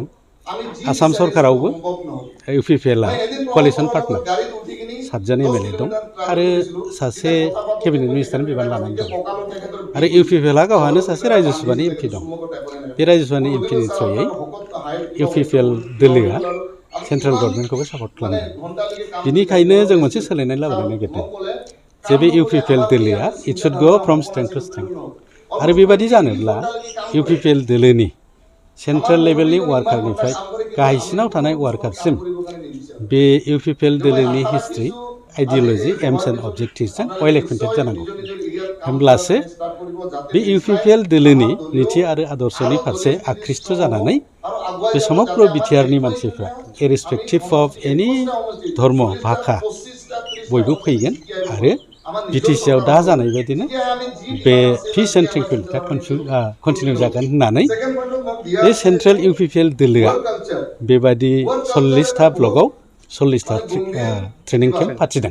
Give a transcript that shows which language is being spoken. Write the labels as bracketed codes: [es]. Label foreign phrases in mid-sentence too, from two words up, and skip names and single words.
[brx] आसाम सरकारावबो इउपिपिएलआ [en] coalition partner [brx] 7 जन एमएलए दं आरो सासे [en] cabinet minister [brx] बिबान लानानै दं। आरो इउपिपिएलआ गावहानो सासे रायजोसभानि एमपि दं। बे रायजोसभानि एमपिनि थ्रुयै इउपिपिएल दोलोआ [en] central government [brx] सापर्ट खालामदों। बिनिखायनो जों मोनसे सोलायनाय लाबोनो नागिरदों जे बे इउपिपिएल दोलोआ [en] it should go from strength to strength. [brx] आरो बेबादि जानोब्ला इउपिपिएल दोलोनि [en] central level [brx] वार्कारनिफ्राय गाहायसिनाव थानाय वार्कारसिम बे इउपिपिएल दोलोनि [en] history ideology aims and objectives well acquainted [brx] जानांगौ। होमब्लासो बे इउपिपिएल दोलोनि नीति आरो आदर्शनि फारसे आकृष्ट जानानै बे समग्र बिटिआरनि मानसिफ्रा [en] irrespective of any [brx] धर्म भाषा बयबो फैगोन आरो बिटिसिआव दा जानाय बायदिनो बे [en] peace and tranquility [brx] कन्टिनिउ जागोन होननानै बे सेन्ट्रेल इउपिपिएल दोलोआ बेबादि 40टा ब्लकआव 40टा [en] training camp [brx] फाथिदों।